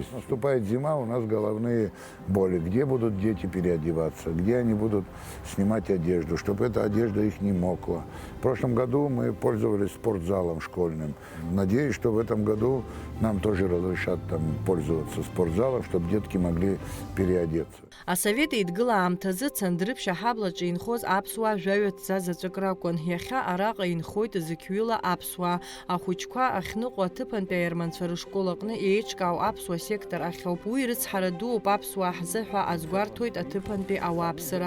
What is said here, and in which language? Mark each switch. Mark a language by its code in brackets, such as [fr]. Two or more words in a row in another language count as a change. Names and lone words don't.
[ru] Наступает зима, у нас головные боли. Где будут дети переодеваться, где они будут снимать одежду, чтобы эта одежда их не мокла. В прошлом году мы пользовались спортзалом школьным. Надеюсь, что в этом году нам тоже разрешат там пользоваться спортзалом, чтобы детки могли переодеться. [ab] Асовет идгыла аамҭазы Цандрыԥшь аҳаблаҿы инхоз аԥсуаа жәаҩа-ҭӡа заҵәык ракәын. Иахьа араҟа инхоит зықьҩыла аԥсуаа. Ахәыҷқәа ахьныҟәо аҭыԥантәи аерманцәа рышкол аҟны еиҿкаау аԥсуа сектор ахьоуп. Уи рыцҳара дууп аԥсуаа ҳзыҳәа азгәарҭоит аҭыԥантәи ауааԥсыра.